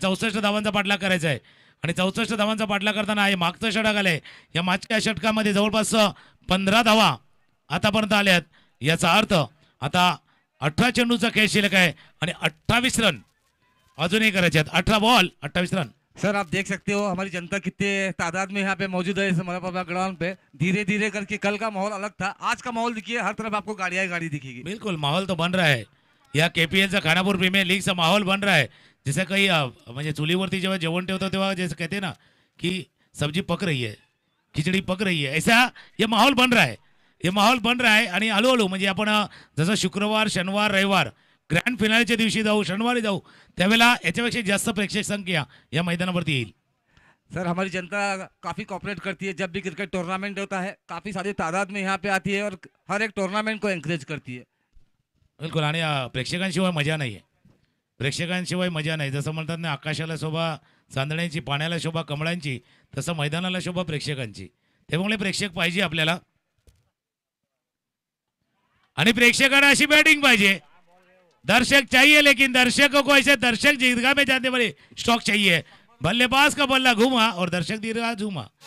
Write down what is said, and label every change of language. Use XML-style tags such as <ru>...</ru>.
<mr>64 धावांचा पाठलाग करायचा आहे आणि 64 धावांचा पाठलाग करताना हे मागचं षटक आलंय. या मागच्या षटकामध्ये जवळपास 15 धावा आतापर्यंत आल्यात. याचा अर्थ आता 18 चेंडूचा खेळ शिल्लक आहे आणि 28 रन अजूनही करायचे आहेत. 18 बॉल 28 रन.</mr> <hi>सर आप देख सकते हो हमारी जनता कितने तादाद में यहाँ पे मौजूद है इस मलप्रभा ग्राउंड पे. धीरे धीरे करके कल का माहौल अलग था, आज का माहौल देखिए, हर तरफ आपको गाड़ियां ही गाड़ी दिखेगी. बिल्कुल माहौल तो बन रहा है.</hi> <mr>या KPL चा खानापूर प्रीमियर लीग चा</mr> <hi>माहौल बन रहा है. जैसे</hi> <mr>काही म्हणजे चुलीवरती जेव्हा जेवण ठेवतो तेव्हा</mr> <hi>जैसे कहते ना कि सब्जी पक रही है, खिचड़ी पक रही है, ऐसा ये माहौल बन रहा है.</hi> <mr>हे</mr> <hi>माहौल बन रहा है</hi> <mr>आणि हळूहळू म्हणजे आपण जसं शुक्रवार शनिवार रविवार ग्रँड फिनालेच्या दिवशी जाऊ, शनिवारी जाऊ, त्यावेळेला याच्यापेक्षा जास्त प्रेक्षक संख्या या मैदानावरती येईल.</mr> <hi>सर हमारी जनता काफी कॉपरेट करती है. जब भी क्रिकेट टूर्नामेंट होता है काफी सारी तादाद में यहाँ पे आती है और हर एक टूर्नामेंट को एनकरेज करती है. बिलकुल.</hi> <mr>आणि प्रेक्षकांशिवाय मजा नाही आहे. प्रेक्षकांशिवाय मजा नाही. जसं म्हणतात ना आकाशाला शोभा चांदण्याची, पाण्याला शोभा कमळांची, तसं मैदानाला शोभा प्रेक्षकांची. त्यामुळे प्रेक्षक पाहिजे आपल्याला आणि प्रेक्षकांना अशी बॅटिंग पाहिजे.</mr> <hi>दर्शक चाहिए लेकिन दर्शकों को ऐसे दर्शक दीर्घा में जाने वाले स्टॉक चाहिए. बल्लेबाज का बल्ला घूमा और दर्शक दीर्घा झूमा.</hi>